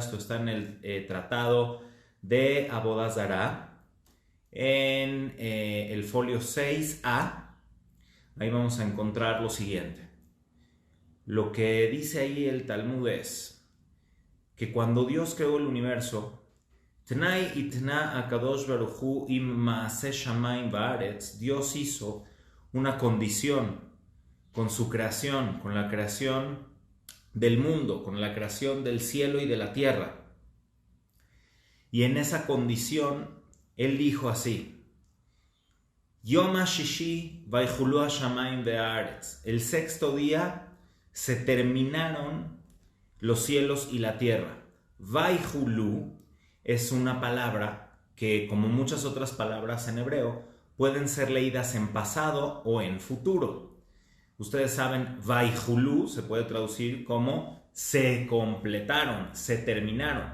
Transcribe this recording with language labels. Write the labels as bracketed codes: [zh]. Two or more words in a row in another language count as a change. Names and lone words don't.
[es] Esto está en el tratado de Avodah Zará, en el folio 6a. Ahí vamos a encontrar lo siguiente. Lo que dice ahí el Talmud es que cuando Dios creó el universo, [he] תנאי התנה הקדוש ברוך הוא עם מעשה שמים בארץ, [es] Dios hizo una condición con su creación, con la creación del mundo, con la creación del cielo y de la tierra. Y en esa condición, Él dijo así: [he] יום השישי ויכלו השמים בארץ. [es] El sexto día se terminaron los cielos y la tierra. Vaychulu es una palabra que, como muchas otras palabras en hebreo, pueden ser leídas en pasado o en futuro. Ustedes saben, Vaychulu se puede traducir como se completaron, se terminaron.